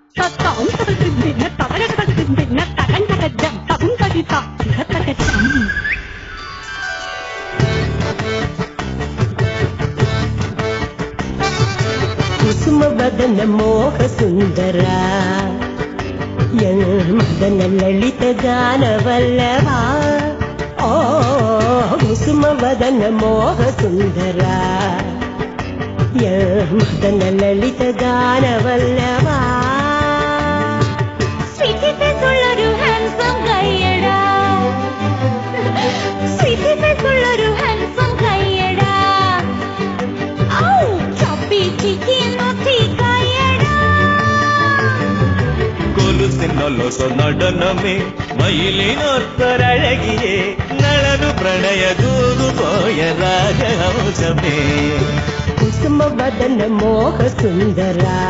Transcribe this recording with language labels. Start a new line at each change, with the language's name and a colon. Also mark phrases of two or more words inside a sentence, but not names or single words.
Kannada: ಕುಸುಮ ವದನ ಮೋಹ ಸುಂದರ ಮದನ ಲಲಿತ ಗಾನವಲ್ಲವ ಓ ಕುಸುಮ ವದನ ಮೋಹ ಸುಂದರ ಮದನ ಲಲಿತ ಗಾನವಲ್ಲವ
Malayalam: സ്വീറ്റിക്കുള്ളൊരു ഹാൻസം കയ്യടാ സ്വീറ്റിക്കുള്ളൊരു ഹാൻസം കയ്യടാ ഔ ചപ്പി ചിക്കി നോത്തി കയ്യടാ കൊലുസിനൊലൊസ നടനമേ മയിലിനൊത്തൊരഴകിയേ നളനു പ്രണയ ദൂതുപോയ രാജഹംസമേ
Kannada: ಕುಸುಮ ವದನ ಮೋಹ ಸುಂದರ